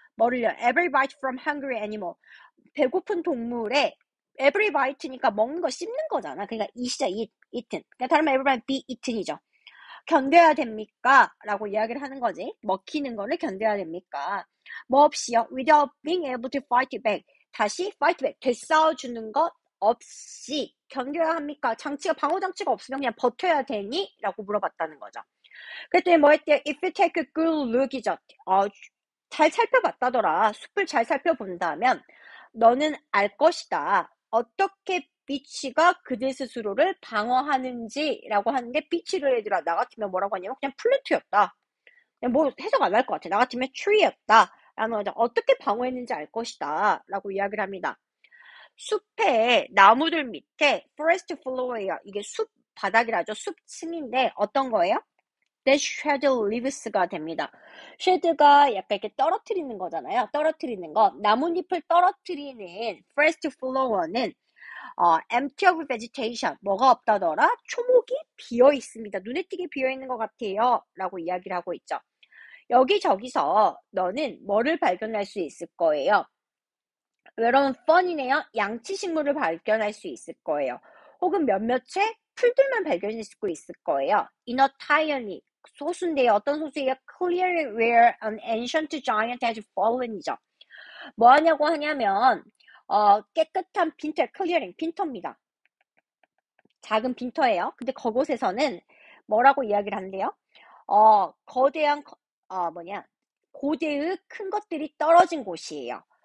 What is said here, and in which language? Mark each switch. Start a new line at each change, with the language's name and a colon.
Korean: 뭐를요?
English: Every bite from hungry animal,
Korean: 배고픈 동물의 every bite니까 먹는 거 씹는 거잖아. 그러니까 eat이자 eaten. 그러니까 다른 말
English: every bite be eaten
Korean: 이죠. 견뎌야 됩니까? 라고 이야기를 하는 거지. 먹히는 거를 견뎌야 됩니까? 뭐 없이요?
English: Without being able to fight back.
Korean: 다시
English: fight back.
Korean: 되싸워주는 것 없이 견뎌야 합니까? 장치가, 방어장치가 없으면 그냥 버텨야 되니? 라고 물어봤다는 거죠. 그랬더니 뭐 했대요?
English: If you take a good look
Korean: 이죠. 잘 살펴봤다더라. 숲을 잘 살펴본다면 너는 알 것이다. 어떻게 비치가 그들 스스로를 방어하는지라고 하는데, 비치를 얘들아 나 같으면 뭐라고 하냐면 그냥 플랜트였다. 그냥 뭐 해석 안 할 것 같아. 나 같으면 tree였다. 라는 거죠. 어떻게 방어했는지 알 것이다. 라고 이야기를 합니다. 숲의 나무들 밑에 forest floor예요. 이게 숲 바닥이라죠. 숲 층인데 어떤 거예요?
English: that shed leaves가
Korean: 됩니다. shed가 약간 이렇게 떨어뜨리는 거잖아요. 떨어뜨리는 거. 나뭇잎을 떨어뜨리는 forest floor는
English: empty of vegetation.
Korean: 뭐가 없다더라? 초목이 비어 있습니다. 눈에 띄게 비어 있는 것 같아요. 라고 이야기를 하고 있죠. 여기저기서 너는 뭐를 발견할 수 있을 거예요? 여러분 펀이네요. 양치식물을 발견할 수 있을 거예요. 혹은 몇몇의 풀들만 발견할 수 있을 거예요.
English: In a tiny
Korean: 소수인데요. 어떤 소수예요?
English: Clearly where an ancient giant has fallen이죠.
Korean: 뭐 하냐고 하냐면 깨끗한 빈터, 클리어링, 빈터입니다. 작은 빈터예요. 근데 그곳에서는 뭐라고 이야기를 한대요? 거대한 고대의 큰 것들이 떨어진 곳이에요.